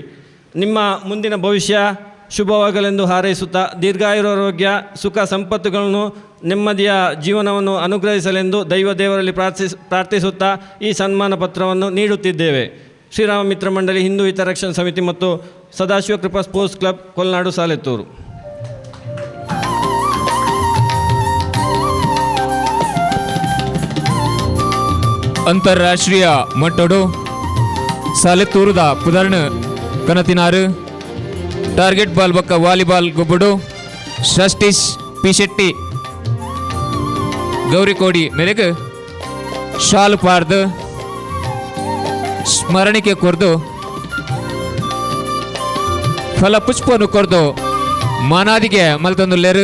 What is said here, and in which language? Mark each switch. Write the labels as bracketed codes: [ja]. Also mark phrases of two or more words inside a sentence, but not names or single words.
[kn] ನಿಮ್ಮ ಮುಂದಿನ ಭವಿಷ್ಯ ಶುಭವಾಗಲೆಂದು ಹಾರೈಸುತ್ತಾ ದೀರ್ಘಾಯುರಾರೋಗ್ಯ ಸುಖ ಸಂಪತ್ತುಗಳನ್ನು ನೆಮ್ಮದಿಯ ಜೀವನವನ್ನು ಅನುಗ್ರಹಿಸಲೆಂದು ದೇವರಲ್ಲಿ ಪ್ರಾರ್ಥಿಸುತ್ತಾ ಈ ಸನ್ಮಾನ ಪತ್ರವನ್ನು ನೀಡುತ್ತಿದ್ದೇವೆ. ಶ್ರೀರಾಮ ಮಿತ್ರ ಮಂಡಳಿ ಹಿಂದೂ ಹಿತರಕ್ಷಣಾ ಸಮಿತಿ ಮತ್ತು ಸದಾಶಿವಕೃಪಾ ಸ್ಪೋರ್ಟ್ಸ್ ಕ್ಲಬ್ ಕೊಲ್ನಾಡು ಸಾಲೆತ್ತೂರು. [tcy] ಅಂತಾರಾಷ್ಟ್ರೀಯ ಮಟ್ಟಡು ಸಾಲೆತ್ತೂರುದ ಪುದರ್ಣ ಕನತಿನಾರು [en] target ball [tcy] ಬೊಕ್ಕ ವಾಲಿಬಾಲ್ ಗೊಬ್ಬುಡು ಷಷ್ಠೀಶ್ ಪಿ ಶೆಟ್ಟಿ ಗೌರಿಕೋಡಿ ಮೇರೆಗೆ ಶಾಲು ಪಾರ್ದು ಸ್ಮರಣಿಕೆ ಕೊರ್ದು ಫಲ ಪುಷ್ಪವನ್ನು ಕೊರ್ದು ಮಾನಾದಿಗೆ ಮಲ್ತೊಂದುಲ್ಲೇರು.